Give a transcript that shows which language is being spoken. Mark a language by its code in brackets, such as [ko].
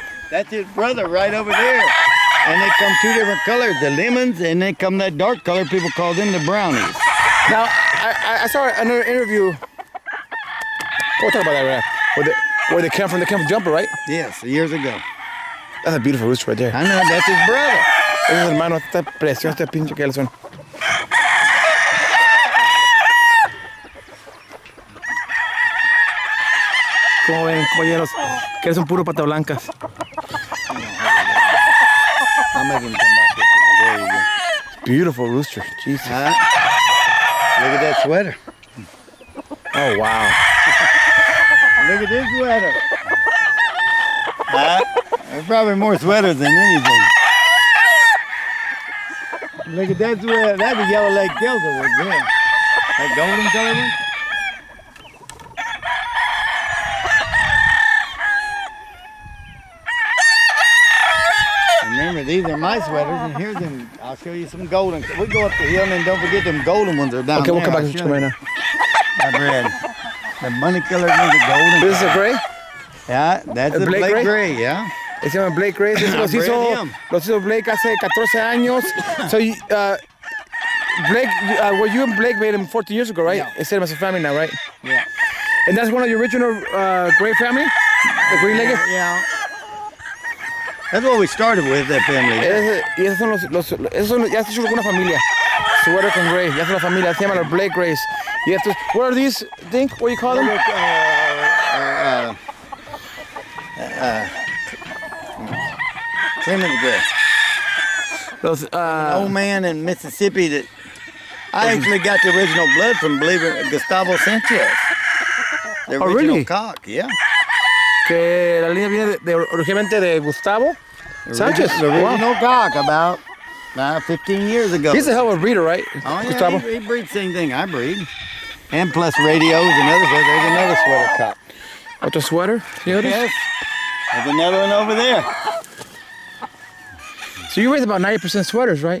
[en] That's his brother right over there. And they come 2 different colors, the lemons, and they come that dark color. People call them the brownies. Now, I saw another interview. We'll talk about that right now. Where they came from Jumper, right? Yes, years ago. That's a beautiful rooster right there. I know, that's his brother. [es] Ese es hermano, está precioso este pinche que son. Como ven, compañeros, que son puro pata blancas. [en] I'll make him come back this way. There you go. Beautiful rooster, Jesus. Look at that sweater. Oh, wow. Look at this sweater. There's probably more sweaters than anything. Look at that sweater. That's a yellow leg kilter right there. That golden color one. Remember, these are my sweaters, and here's them. I'll show you some golden. We go up the hill, and then don't forget them golden ones are down Okay, we'll there. come back I'll to show you right you. now. I bred the money colored ones are golden. This is a gray. Yeah, that's [es] ¿El [en] the Blake Blake Gray? Gray, yeah. [es] Se llama Blake Gray. Los hizo Blake hace 14 años. [en] So, Blake, were you and Blake made him 14 years ago, right? Yeah. It's him as a family now, right? Yeah. And that's one of your original Gray family? The green-legged? Yeah. That's what we started with, that family. [es] Y esos son ya es una familia. Sweater con Gray, ya es una familia. Se llaman los Blake Grays. [en] Yeah, what are these, Dink? What do you call them? Primitive grass. Those, An old man in Mississippi that I actually got the original blood from, believe it, Gustavo Sanchez. The original really? cock, yeah. [es] que la línea viene originalmente de Gustavo Sanchez. [en] The original cock about 15 years ago. He's a hell of a breeder, right? Oh, yeah, Gustavo? he breeds the same thing I breed. And plus radios and other stuff. There's another sweater cock. [es] Otro sweater? Señores? [en] Yes. There's another one over there. So you raise about 90% sweaters, right?